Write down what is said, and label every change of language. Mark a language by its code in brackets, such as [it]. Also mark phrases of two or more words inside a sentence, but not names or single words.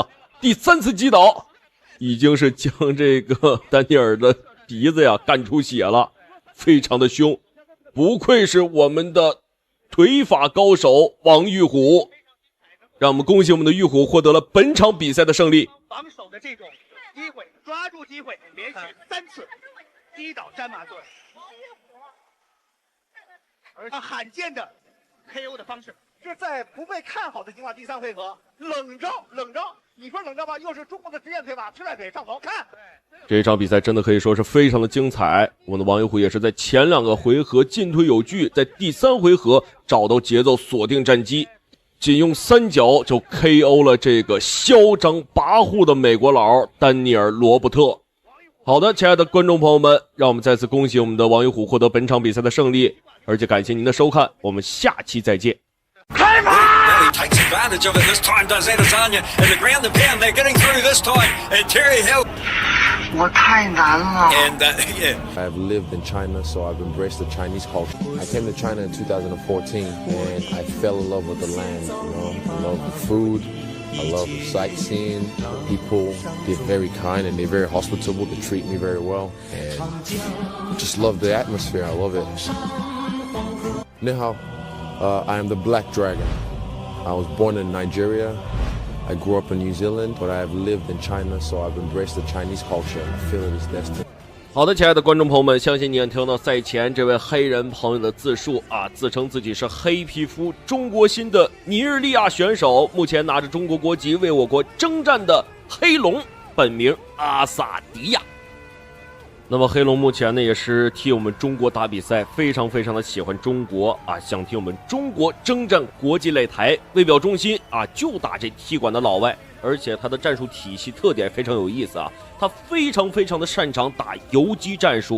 [zh] 第3次擊倒，已經是將這個丹尼爾的鼻子呀幹出血了，非常的兇，不愧是我們的腿法高手王玉虎，讓我們恭喜我們的玉虎獲得了本場比賽的勝利。防守的這種機會，抓住機會，連續3次擊倒詹馬頓，而罕見的 KO 的方式。是在不被看好的情況，第3回合冷招，你說冷招吧，又是中國的職業腿法，推腿上頭，看。這一場比賽真的可以說是非常的精彩，我們的王玉虎也是在前2 個回合進退有據，在第3回合找到節奏，鎖定戰機，僅用3腳就 KO 了這個囂張跋扈的美國佬丹尼爾·羅伯特。好的，親愛的觀眾朋友們，讓我們再次恭喜我們的王玉虎獲得本場比賽的勝利，而且感謝您的收看，我們下期再見。開拍！ [en] Takes advantage of it this time, does Adesanya, and the ground and pound, they're getting through this time, and Terry Hill. [zh] 我太難了。 [en] And yeah. I've lived in China, so I've embraced the Chinese culture. I came to China in 2014, and I fell in love with the land. You know, I love the food, I love the sightseeing. The people, they're very kind and they're very hospitable. They treat me very well, and I just love the atmosphere. I love it. 你好。I am the Black Dragon. I was born in Nigeria. I grew up in New Zealand, but I have lived in China, so I've embraced the Chinese culture. I feel it is destiny. [zh] 好的，親愛的觀眾朋友們，相信你也聽到賽前這位黑人朋友的自述啊，自稱自己是黑皮膚中國新的尼日利亞選手，目前拿着中國國籍為我國征戰的黑龍，本名阿薩迪亞。那麼黑龍目前呢也是替我們中國打比賽，非常非常的喜歡中國啊，想替我們中國征戰國際擂台，為表忠心啊，就打這踢館的老外，而且他的戰術體系特點非常有意思啊，他非常非常的擅長打游擊戰術。